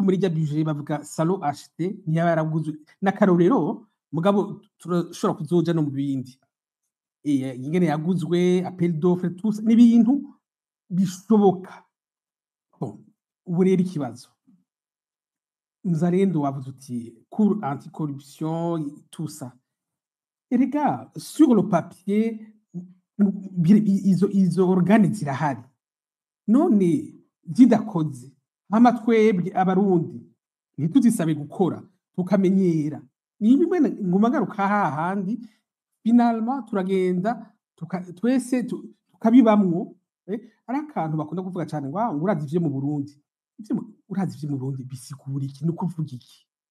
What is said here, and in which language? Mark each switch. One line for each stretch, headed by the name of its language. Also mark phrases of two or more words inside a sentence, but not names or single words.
Rundi: muri rya budget bavuga
French: salon acheté
Rundi: niyo yaraguzwe n'akarorero mugabo turashobora kuzoja no mu bindi ingene yaguzwe
French: appel d'offre tous
Rundi: n'ibintu bishoboka ubu rero ikibazo muzarendo wavuze uti
French: cour anti-corruption tout ça
Rundi: erega
French: sur le papier
Rundi: izo organe zirahari none zidakoze hama twebwe abarundi ntituzisabe gukora tukamenyera ni bimwe nguma ngaruka hahandi finalement turagenda twese tukabibamwo ari akantu bakunda kuvuga cyane ngo urazi ivyo mu Burundi urazi ivyo mu Burundi bisigura iki no kuvuga iki